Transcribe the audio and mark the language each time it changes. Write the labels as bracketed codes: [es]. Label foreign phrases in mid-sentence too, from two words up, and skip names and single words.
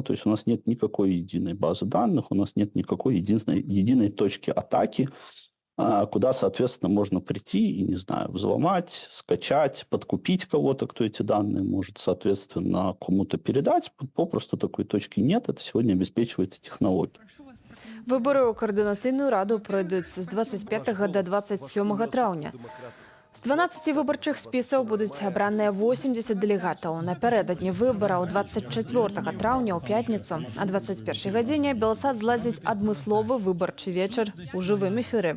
[ru] То есть у нас нет никакой единой базы данных, у нас нет никакой единой точки атаки, куда, соответственно, можно прийти и, не знаю, взломать, скачать, подкупить кого-то, кто эти данные может, соответственно, кому-то передать. Попросту такой точки нет. Это сегодня обеспечивается технологией. [be] Выборы ў Каардынацыйную раду пройдуць з 25 до 27 траўня. З 12 выбарчых спісаў будуць абраныя 80 дэлегатаў. Напярэдадні выбараў 24 траўня ў пятніцу а 21 гадзіне Белсат зладзіць адмысловы выбарчы вечар у жывым эфіры.